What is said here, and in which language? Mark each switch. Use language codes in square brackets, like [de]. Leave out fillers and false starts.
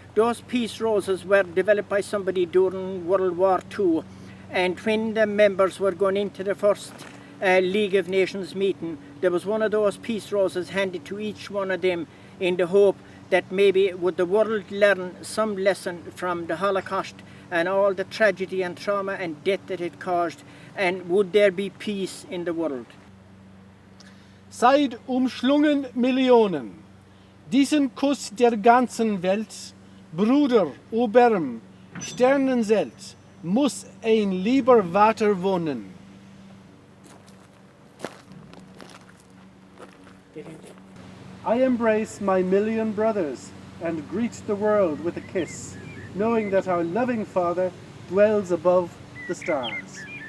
[en] Those peace roses were developed by somebody during World War II, and when the members were going into the first League of Nations meeting, there was one of those peace roses handed to each one of them in the hope that maybe would the world learn some lesson from the Holocaust and all the tragedy and trauma and death that it caused, and would there be peace in the world. [de] Seid umschlungen Millionen, diesen Kuss der ganzen Welt, Bruder, Oberm, Sternenzelt, muss ein lieber Vater wohnen. [en] I embrace my million brothers and greet the world with a kiss, knowing that our loving Father dwells above the stars.